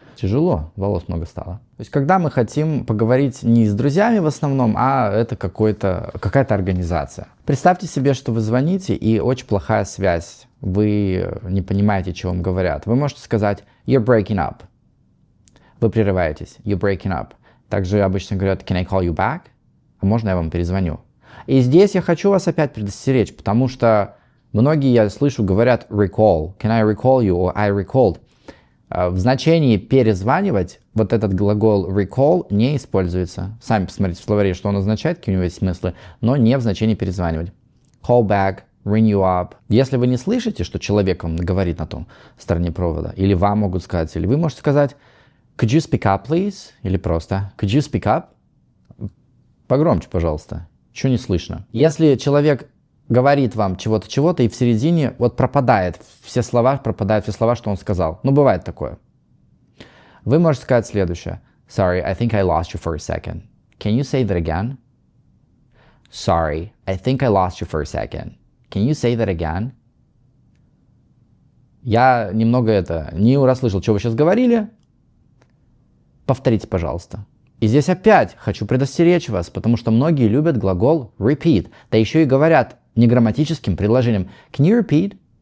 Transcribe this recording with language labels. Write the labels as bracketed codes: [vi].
[ru] Тяжело, волос много стало. То есть, когда мы хотим поговорить не с друзьями в основном, а это какая-то организация. Представьте себе, что вы звоните, и очень плохая связь. Вы не понимаете, что вам говорят. Вы можете сказать [en] «You're breaking up». [ru] Вы прерываетесь. [en] «You're breaking up». [ru] Также обычно говорят [en] «Can I call you back?» [ru] А можно я вам перезвоню? И здесь я хочу вас опять предостеречь, потому что многие, я слышу, говорят «recall». [en] «Can I recall you?» or «I recalled». [ru] В значении перезванивать вот этот глагол recall не используется. Сами посмотрите в словаре, что он означает, какие у него есть смыслы, но не в значении перезванивать. [en] Call back, ring you up. [ru] Если вы не слышите, что человек вам говорит на том стороне провода, или вам могут сказать, или вы можете сказать [en] could you speak up, please? [ru] Или просто [en] could you speak up? [ru] Погромче, пожалуйста. Чего не слышно? Если человек говорит вам чего-то, и в середине вот пропадают все слова, что он сказал. Ну, бывает такое. Вы можете сказать следующее. [en] Sorry, I think I lost you for a second. Can you say that again? Sorry, I think I lost you for a second. Can you say that again? [ru] Я немного не расслышал, что вы сейчас говорили. Повторите, пожалуйста. И здесь опять хочу предостеречь вас, потому что многие любят глагол repeat. Да еще и говорят неграмматическим предложением [en] can you repeat?